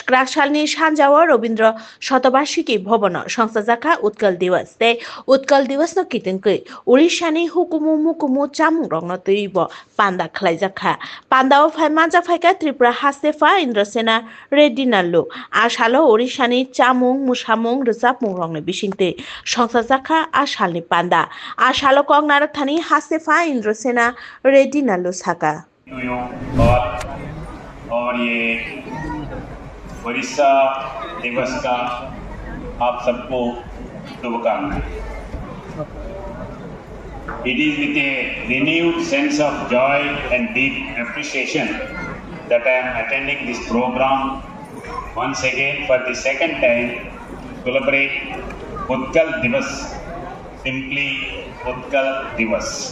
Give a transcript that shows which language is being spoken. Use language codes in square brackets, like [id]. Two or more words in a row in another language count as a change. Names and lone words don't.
[trp] क्राकशालनि सानजाव रवीन्द्र शतबार्षिकी भवन संसाजाखा उत्कल दिवस तै उत्कल दिवस न कितंकै ओडिशानि हुकुमु मुकुमु चामुं रंग तैब पान्दा खलायजाखा। पान्दाव फाय मानजा फायका त्रिपुरा हासेफा इंद्रसेना रेड्डी नल्लु। आसालो ओडिशानि चामुं मुसामुं रोजाबमुं रंग बिसिंतै संसाजाखा आसालनि पान्दा। आसालो कंगनारथानि हासेफा इंद्रसेना रेड्डी नल्लु साका। [hi] और ये ओडिशा दिवस का आप सबको शुभकामनाएं। [en] It is with a renewed sense of joy and deep appreciation that I am attending this program once again for the second time to celebrate Utkal Divas, simply Utkal Divas.